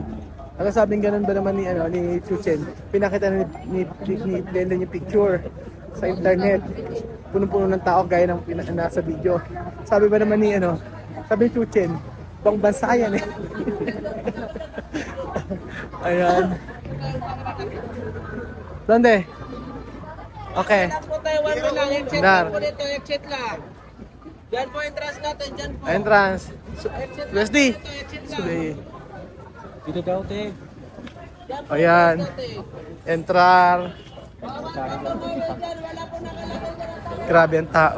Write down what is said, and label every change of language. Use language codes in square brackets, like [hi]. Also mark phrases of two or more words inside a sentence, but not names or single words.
[tl] Ang sabing ganun ba naman ni Chuten? Pinakita ni Blenden yung picture sa internet. Punong-puno ng tao gaya ng nasa video. Sabi ba naman sabi ni Chuten, bang bansa yan eh. Ayan. ¿Dónde? Okay. Dar. Exit lang. Diyan po entrance natin, diyan po. Entrance. Leslie. Sige. Dito daw, te. Ayan. Entrar. Grabe ang tao.